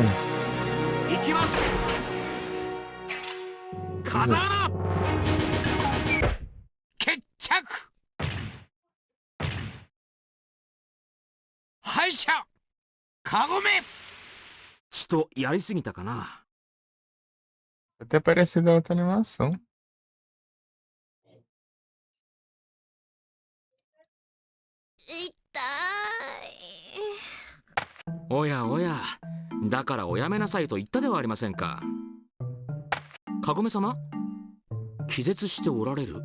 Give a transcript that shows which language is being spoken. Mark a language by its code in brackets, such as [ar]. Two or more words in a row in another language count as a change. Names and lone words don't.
[ja] 行きます。刀。決着。敗者カゴメ。ちょっとやりすぎたかな。 [pt] Até parecido a outra animação. [ja] 痛い。おやおや、だからおやめなさいと言ったではありませんか。カゴメ様、気絶しておられる。